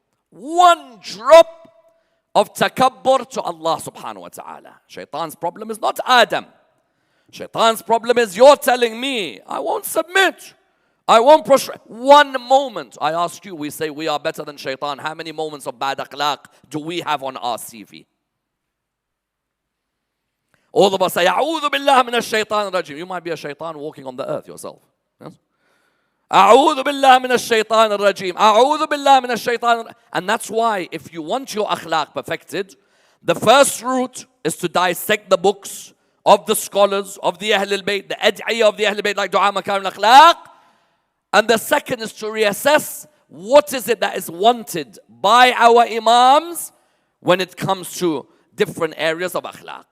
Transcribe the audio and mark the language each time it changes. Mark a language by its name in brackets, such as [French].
[English] One drop of takabbur to Allah subhanahu wa ta'ala. Shaitan's problem is not Adam. Shaitan's problem is you're telling me, I won't submit. I won't prostrate. One moment. I ask you, we say we are better than shaitan. How many moments of bad akhlaq do we have on our CV? All of us say, [Arabic] أعوذ بالله من الشيطان الرجيم. [English] You might be a shaitan walking on the earth yourself. Yes? [Arabic] أعوذ بالله من الشيطان الرجيم. أعوذ بالله من الشيطان. [English] And that's why if you want your akhlaq perfected, the first route is to dissect the books of the scholars, of the Ahl al-Bayt, the ad'iyah of the Ahl al-Bayt, like Dua Makarim al-Akhlaq. And the second is to reassess what is it that is wanted by our imams when it comes to different areas of akhlaq.